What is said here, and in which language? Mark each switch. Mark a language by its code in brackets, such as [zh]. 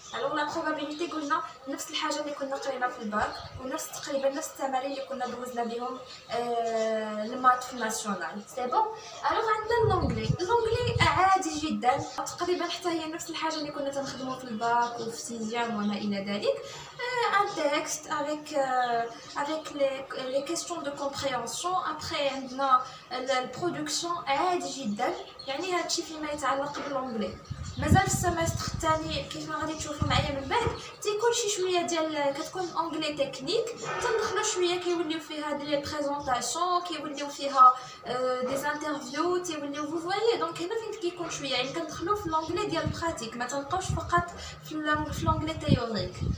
[ar] الوغ لا بروبابيليتي قلنا نفس الحاجه اللي كنا قرينا في الباك ونفس تقريبا نفس التمارين اللي كنا دوزنا بهم المات في الناسيونال. [fr] سي بون. [ar] الوغ عندنا اللونجلي عادي جدا، تقريبا حتى هي نفس الحاجه اللي كنا تنخدموا في الباك وفي سيزيام وما الى ذلك. [fr] un texte avec les questions de compréhension. [ar] Après عندنا البرودكسيون عادي جدا، يعني هادشي فيما يتعلق باللونجلي. مازال في السمستر الثاني كيف ما غادي تشوفوا معايا من بعد تيكون شي شويه ديال كتكون اونغلي تكنيك تندخلوا شويه كيوليو فيها دي بريزونطاسيون كيوليو فيها دي انترفيو تيوليو فو فوايي دونك هنا فين كيكون شويه يعني كندخلوا في لونغلي ديال البراتيك ما تنبقاوش فقط في لونغلي تيوريك.